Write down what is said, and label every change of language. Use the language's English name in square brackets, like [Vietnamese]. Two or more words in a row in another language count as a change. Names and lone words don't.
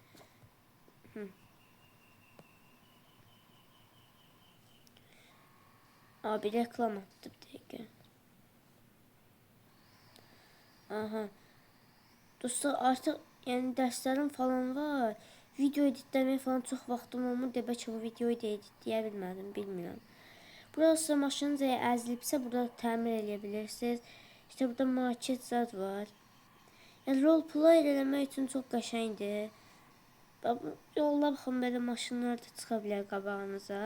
[Turkish] Abi reklam attı bir dakika. Aha. Dostlar artık yani derslerim falan var. Video editlemeye falan çok vaktim olmur. [Azerbaijani] Deyə ki bu videoyu da editləyə bilmədim, bilmirəm. Burası maşınınız eğer əzilibsə burada təmir edə bilirsiniz. İşte burada market zad var. Yani roleplay eləmək üçün çox qəşəngdir. Yolda baxın belə maşınlar da çıxa bilər qabağınıza.